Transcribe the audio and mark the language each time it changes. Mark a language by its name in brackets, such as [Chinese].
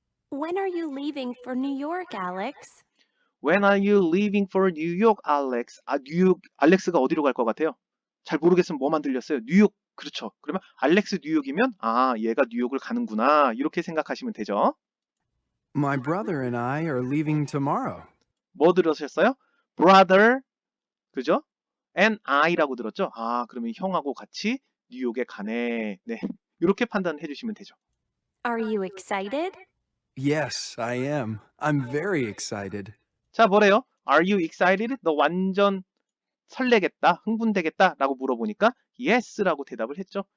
[English] When are you leaving for New York, Alex? When are you leaving for New York, Alex? [Korean] 아, 뉴욕, 알렉스가 어디로 갈 것 같아요? 잘 모르겠으면 뭐만 들렸어요? 뉴욕, 그렇죠. 그러면 알렉스 뉴욕이면 아, 얘가 뉴욕을 가는구나. 이렇게 생각하시면 되죠. [English] My brother and I are leaving tomorrow. [Korean] 뭐 들으셨어요? Brother, 그죠? And I라고 들었죠? 아, 그러면 형하고 같이 뉴욕에 가네. 네, 이렇게 판단해 주시면 되죠. [English] Are you excited? Yes, I am. I'm very excited. [Korean] 자, 뭐래요? [English] Are you excited? [Korean] 너 완전 설레겠다, 흥분되겠다 라고 물어보니까 Yes라고 대답을 했죠.